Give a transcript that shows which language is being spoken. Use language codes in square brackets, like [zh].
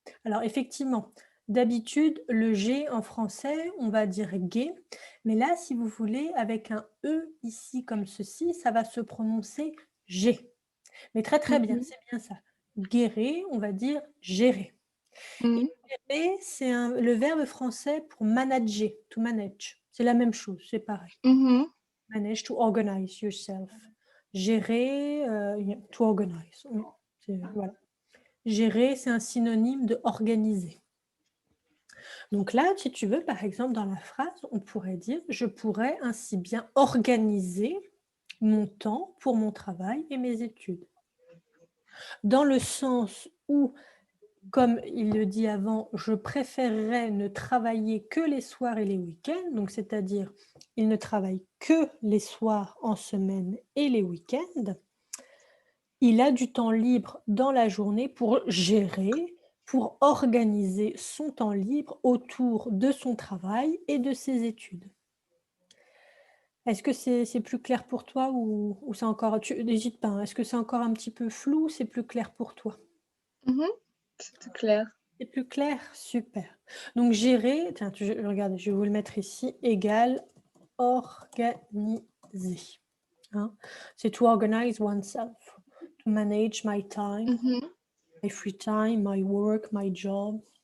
[fr] Alors effectivement, d'habitude, le G en français, on va dire gué, mais là, si vous voulez, avec un E ici comme ceci, ça va se prononcer G. Mais très très bien, c'est bien ça. Guérer, on va dire gérer. Et gérer, c'est le verbe français pour manager, [en] to manage. [fr] C'est la même chose, c'est pareil. [en] Manage, to organize yourself. [fr] Gérer, [en] to organize. [fr] Voilà. Gérer, c'est un synonyme de organiser. Donc là, si tu veux, par exemple, dans la phrase, on pourrait dire « Je pourrais ainsi bien organiser mon temps pour mon travail et mes études ». Dans le sens où, comme il le dit avant, je préférerais ne travailler que les soirs et les week-ends, donc c'est-à-dire il ne travaille que les soirs en semaine et les week-ends. Il a du temps libre dans la journée pour gérer, pour organiser son temps libre autour de son travail et de ses études. Est-ce que c'est plus clair pour toi ou c'est encore... N'hésite pas, hein, est-ce que c'est encore un petit peu flou ou c'est plus clair pour toi? C'est clair. C'est plus clair? Super. Donc, gérer, tiens, regarde, je vais vous le mettre ici, égale organiser. Hein? C'est [en] to organize oneself, to manage my time, my free time, my work, my job.